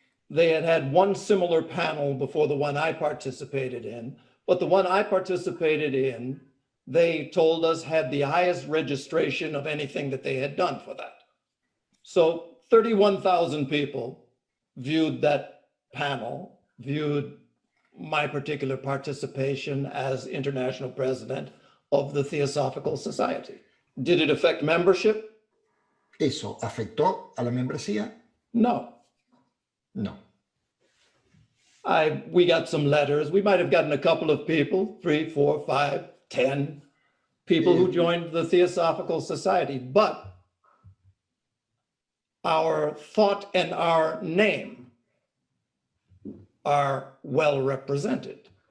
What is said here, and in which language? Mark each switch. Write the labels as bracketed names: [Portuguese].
[English] They had had one similar panel before the one I participated in, but the one I participated in, they told us had the highest registration of anything that they had done for that. So 31,000 people viewed that panel, viewed my particular participation as international president of the Theosophical Society. Did it affect membership? [Spanish] ¿Eso afectó a la membresía? [English] No. No. We got some letters. We might have gotten a couple of people, 3, 4, 5, 10 people who joined the Theosophical Society, but our thought and our name are well represented.